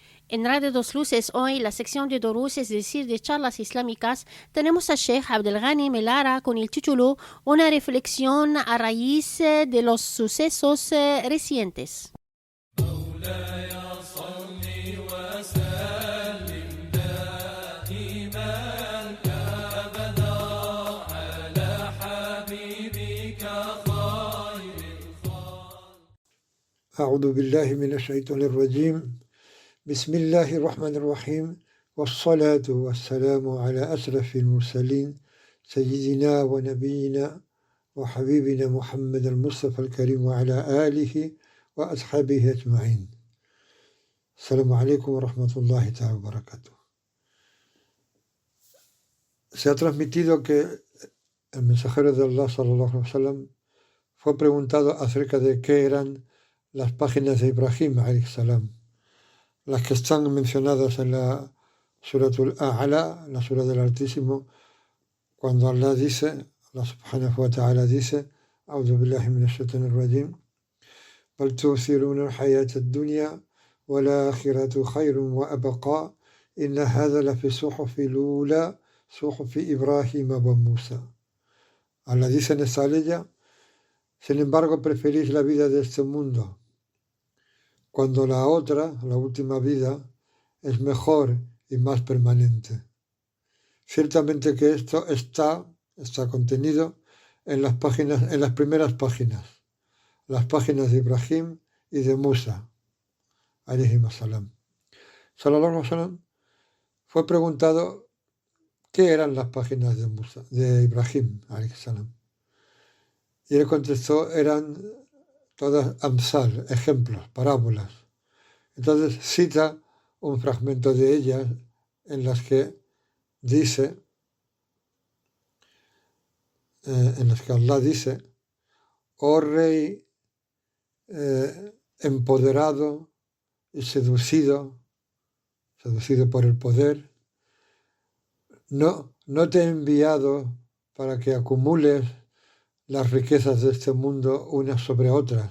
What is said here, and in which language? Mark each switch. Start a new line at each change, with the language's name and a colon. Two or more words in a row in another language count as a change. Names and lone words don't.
Spanish: En Radio Dos Luces hoy, la sección de Dorus, es decir, de charlas islámicas, tenemos a Sheikh Abdelghani Melara con el título Una reflexión a raíz de los sucesos recientes.
Arabic: أعوذ بالله من الشيطان الرجيم بسم الله الرحمن الرحيم والصلاة والسلام على أشرف المرسلين سيدنا ونبينا وحبيبنا محمد المصطفى الكريم وعلى آله وأصحابه أجمعين. السلام عليكم ورحمة الله تعالى وبركاته.
Spanish: Se ha transmitido que el mensajero de Allah
Arabic: صلى الله عليه وسلم
Spanish: fue preguntado acerca de qué eran las páginas de Ibrahim
Arabic: عليه السلام,
Spanish: las que están mencionadas en la Suratul A'la, la Sura del Altísimo, cuando Allah dice,
Arabic: Allah سبحانه وتعالى dice, أعوذ بالله من الشيطان الرجيم بل تؤثرون الحياة الدنيا والآخرة خير وأبقى إن هذا لفي الصحف الأولى صحف إبراهيم وموسى.
Spanish: Allah dice en esta ley, sin embargo preferís la vida de este mundo, cuando la otra, la última vida, es mejor y más permanente. Ciertamente que esto está contenido en las páginas, en las primeras páginas, las páginas de Ibrahim y de Musa,
Arabic: عليهم السلام. صلى الله عليه وسلم
Spanish: fue preguntado qué eran las páginas de Musa, de Ibrahim,
Arabic: عليه السلام.
Spanish: Y él contestó, eran todas amsal, ejemplos, parábolas. Entonces cita un fragmento de ellas en las que dice, en las que Allah dice, oh rey empoderado y seducido por el poder, no te he enviado para que acumules las riquezas de este mundo unas sobre otras.